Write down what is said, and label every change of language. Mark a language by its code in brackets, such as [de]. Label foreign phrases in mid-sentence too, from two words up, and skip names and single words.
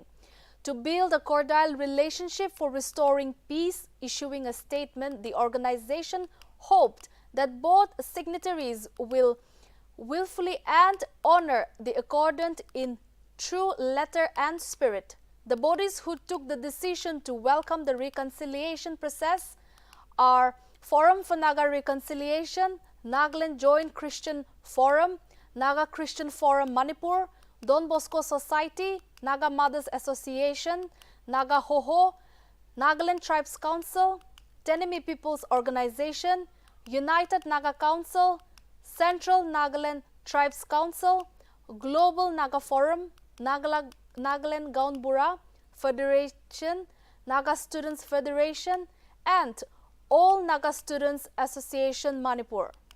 [en] To build a cordial relationship for restoring peace, issuing a statement, the organization hoped that both signatories will willfully and honor the accordant in true letter and spirit. The bodies who took the decision to welcome the reconciliation process are Forum for Naga Reconciliation, Nagaland Joint Christian Forum, Naga Christian Forum Manipur, Don Bosco Society, Naga Mothers Association, Naga Hoho, Nagaland Tribes Council, Tenemi People's Organization, United Naga Council, Central Nagaland Tribes Council, Global Naga Forum, Nagaland Gaunbura Federation, Naga Students Federation, and All Naga Students Association Manipur.